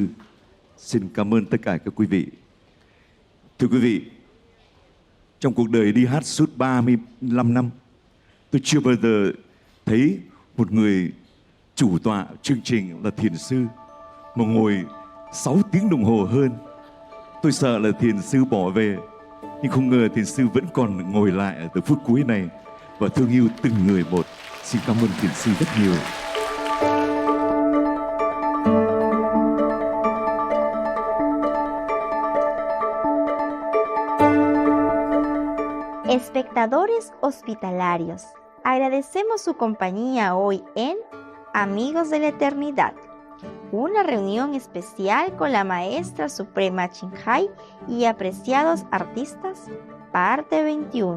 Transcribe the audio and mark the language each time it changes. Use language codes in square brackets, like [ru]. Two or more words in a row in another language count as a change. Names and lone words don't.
[vi] Xin cảm ơn tất cả các quý vị. Thưa quý vị, trong cuộc đời đi hát suốt 35 năm, tôi chưa bao giờ thấy một người chủ tọa chương trình là thiền sư mà ngồi 6 tiếng đồng hồ hơn. Tôi sợ là thiền sư bỏ về, nhưng không ngờ thiền sư vẫn còn ngồi lại ở từ phút cuối này và thương yêu từng người một. Xin cảm ơn thiền sư rất nhiều. [es] Espectadores hospitalarios, agradecemos su compañía hoy en Amigos de la Eternidad, una reunión especial con la Maestra Suprema Ching Hai y apreciados artistas, parte 21.